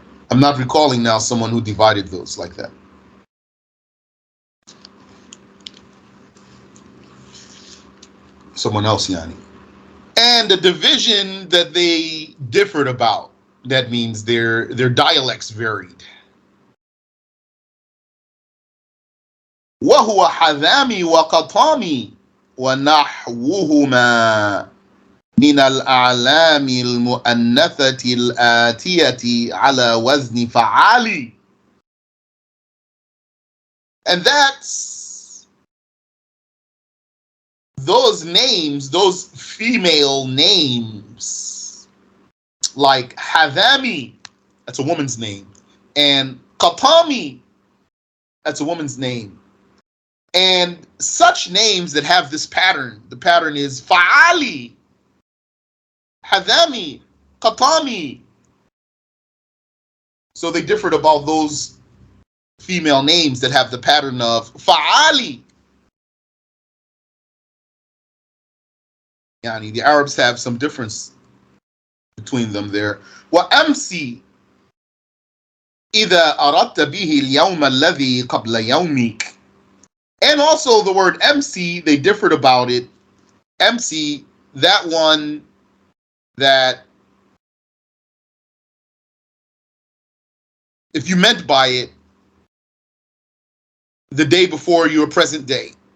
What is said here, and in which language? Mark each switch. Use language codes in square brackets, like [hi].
[en] I'm not recalling now someone who divided those like that. Someone else, yani. And the division that they differed about. That means their dialects varied. [ar] وهو حذامي وقطامي ونحوهما من الأعلام المؤنثة الآتية على وزن فعالي. [en] And that's those names, those female names, like Hadami, that's a woman's name, and Qatami, that's a woman's name. And such names that have this pattern, the pattern is Fa'ali, Hadami, Qatami. So they differed about those female names that have the pattern of Fa'ali. Yani the Arabs have some difference between them there. [ar] وأمسي إذا أردت به اليوم الذي قبل يومك. [en] And also the word MC, they differed about it. MC, that one that if you meant by it the day before your present day.